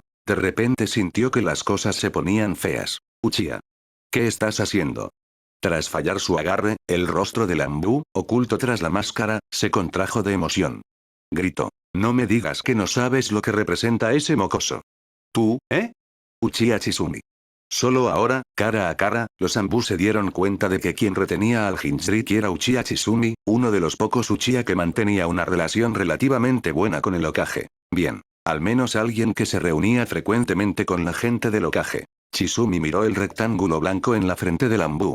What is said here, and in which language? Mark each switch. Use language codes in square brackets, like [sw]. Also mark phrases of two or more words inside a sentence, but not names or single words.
[es] De repente sintió que las cosas se ponían feas. «Uchiha. ¿Qué estás haciendo?». Tras fallar su agarre, el rostro del Anbu, oculto tras la máscara, se contrajo de emoción. Gritó: «No me digas que no sabes lo que representa ese mocoso». «¿Tú, eh?». Uchiha Chizumi. Solo ahora, cara a cara, los Anbu se dieron cuenta de que quien retenía al Jinchuriki era Uchiha Chizumi, uno de los pocos Uchiha que mantenía una relación relativamente buena con el Hokage. Bien. Al menos alguien que se reunía frecuentemente con la gente del Hokage. Chizumi miró el rectángulo blanco en la frente del Anbu.